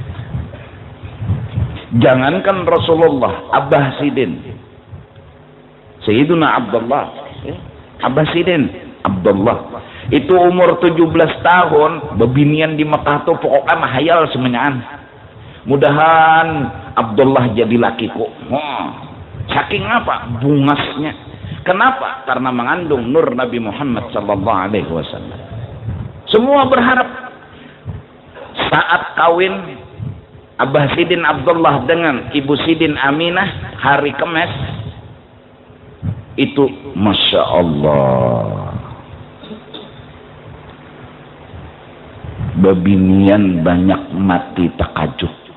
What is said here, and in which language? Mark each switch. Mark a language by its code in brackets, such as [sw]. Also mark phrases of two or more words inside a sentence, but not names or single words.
[bjn] Jangankan Rasulullah, Abah Sidin, Sayyiduna Abdullah, Abah Sidin Abdullah, itu umur 17 tahun, bebinian di Mekah tuh pokoknya mahayal semenyaan. Mudahan Abdullah jadi lakiku. Saking apa? Bungasnya. Kenapa? [id] Karena mengandung nur Nabi Muhammad [ar] صلى الله عليه وسلم. [bjn] Semua berharap saat kawin Abah Sidin Abdullah dengan Ibu Sidin Aminah hari Kemes itu [ar] ما شاء الله [bjn] babinian banyak mati takajub.